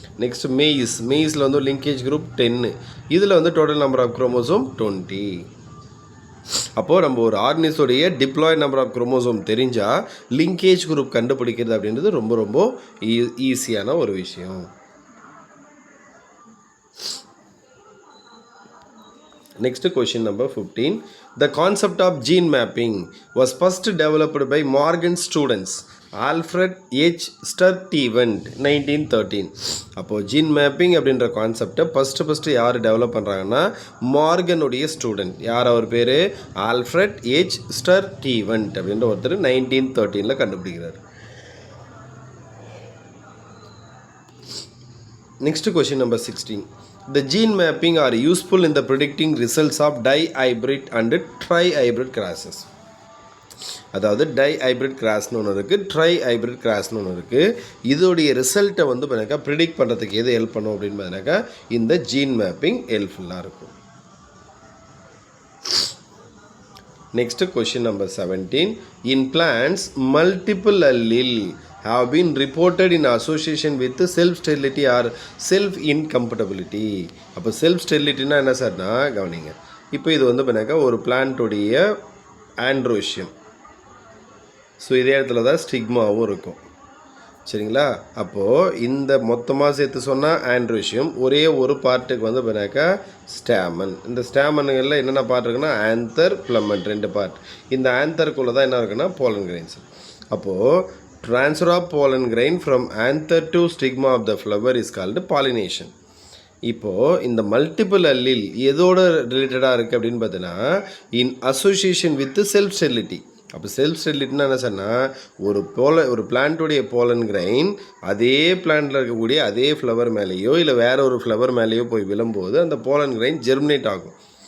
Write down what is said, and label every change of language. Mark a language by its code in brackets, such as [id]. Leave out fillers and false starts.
[ta] Next மெய்ஸில் linkage group 10, இதில் total number of chromosome 20. அப்போது நம்ம ஒரு ஆர்கனிஸோடைய டிப்ளாய்ட் நம்பர் ஆஃப் குரோமோசோம் தெரிஞ்சால் லிங்கேஜ் குரூப் கண்டுபிடிக்கிறது அப்படின்றது ரொம்ப ரொம்ப ஈஸியான ஒரு விஷயம். [en] Next question number 15. The concept of gene mapping was first developed by Morgan students Alfred H. Sturtevant 1913. [ta] அப்போது ஜீன் மேப்பிங் அப்படின்ற கான்செப்டை ஃபஸ்ட்டு யார் டெவலப் பண்ணுறாங்கன்னா மார்கனுடைய ஸ்டூடெண்ட். யார் அவர் பேர்? Alfred H. ஸ்டர்டிவன்ட் அப்படின்ற ஒருத்தர் 1913 கண்டுபிடிக்கிறார். [en] Next question number 16. The gene mapping are useful in the predicting results of dihybrid and trihybrid crosses. [ta] அதாவது டைஹைப்ரிட் கிராஸ்னு ஒன்று இருக்குது, ட்ரைஹைப்ரிட் கிராஸ்னு ஒன்று இருக்குது. இதோடைய ரிசல்ட்டை வந்து பார்த்தீங்கன்னாக்கா ப்ரிடிக்ட் பண்ணுறதுக்கு எது ஹெல்ப் பண்ணும் அப்படின்னு பார்த்தீங்கன்னாக்கா இந்த ஜீன் மேப்பிங் ஹெல்ப்ஃபுல்லாக இருக்கும். [en] Next question number 17. In plants, multiple allele have been reported in association with self-sterility or self-incompatibility. [ta] அப்போ self-sterilityனா என்ன சார்னா கவனிங்க. இப்போ இது வந்து பண்ணாக்கா ஒரு பிளான்ட்டுடைய ஆண்ட்ரோஷியம். ஸோ இதே இடத்துல தான் ஸ்டிக்மாவும் இருக்கும். சரிங்களா? அப்போது இந்த மொத்தமாக சேர்த்து சொன்னால் ஆண்ட்ரோஷியம், ஒரே ஒரு பார்ட்டுக்கு வந்து பண்ணாக்கா ஸ்டாமன். இந்த ஸ்டாமனுங்களில் என்னென்ன பார்ட் இருக்குன்னா ஆந்தர், ஃபிலமெண்ட் 2 பார்ட். இந்த ஆந்தருக்குள்ளே தான் என்ன இருக்குன்னா போலன் கிரெயின்ஸ். அப்போது [en] transfer of pollen grain from anther to stigma of the flower is called pollination. [ta] இப்போது இந்த மல்டிபிள் அல்லீல் எதோட ரிலேட்டடாக இருக்குது அப்படின்னு பார்த்தீங்கன்னா [en] In association with self sterility. [ta] அப்போ செல்ஃப் ஸ்டெரிலிட்டினா என்ன சொன்னால் ஒரு பிளான்ட்டுடைய போலன் கிரைன் அதே பிளான்ட்டில் இருக்கக்கூடிய அதே ஃப்ளவர் மேலேயோ இல்லை வேற ஒரு ஃப்ளவர் மேலேயோ போய் விழும்போது அந்த போலன் கிரைன் ஜெர்மினேட் ஆகும்.